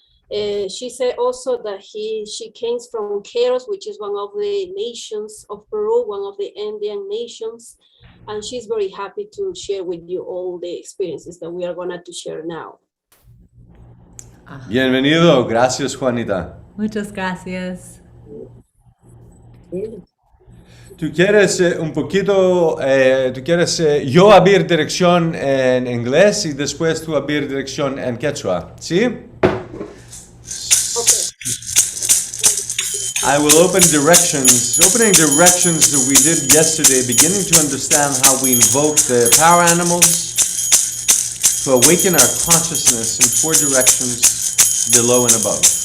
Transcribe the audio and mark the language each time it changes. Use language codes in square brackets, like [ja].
[en] She said also that she came from Queros, which is one of the nations of Peru, one of the Andean nations, and she's very happy to share with you all the experiences that we are going to share now. [es] Bienvenido, gracias Juanita. Muchas gracias. ¿Tú quieres un poquito, yo abrir dirección en inglés y después tú abrir dirección en quechua, ¿sí? [en] Okay. I will opening directions that we did yesterday, beginning to understand how we invoke the power animals to awaken our consciousness in 4 directions below and above.